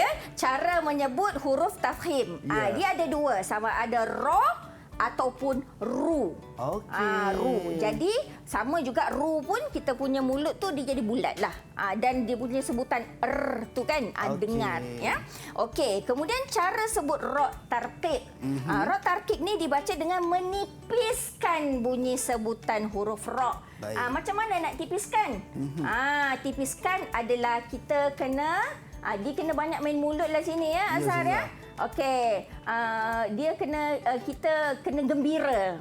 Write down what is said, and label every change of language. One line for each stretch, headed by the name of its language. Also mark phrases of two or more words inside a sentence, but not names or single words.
Malay: Cara menyebut huruf tafkhim. Ya. Dia ada dua, sama ada ra ataupun ru. Okey. Ru. Jadi sama juga ru pun kita punya mulut tu dia jadi bulat lah. Dan dia punya sebutan tu kan Okey. dengar ya. Okey, kemudian cara sebut ra tarqiq. Ra tarqiq ni dibaca dengan menipiskan bunyi sebutan huruf ra. Baik. Macam mana nak tipiskan? Tipiskan adalah kita kena dia kena banyak main mulut lah sini ya, Azhar ya. Okey, dia kena kita kena gembira.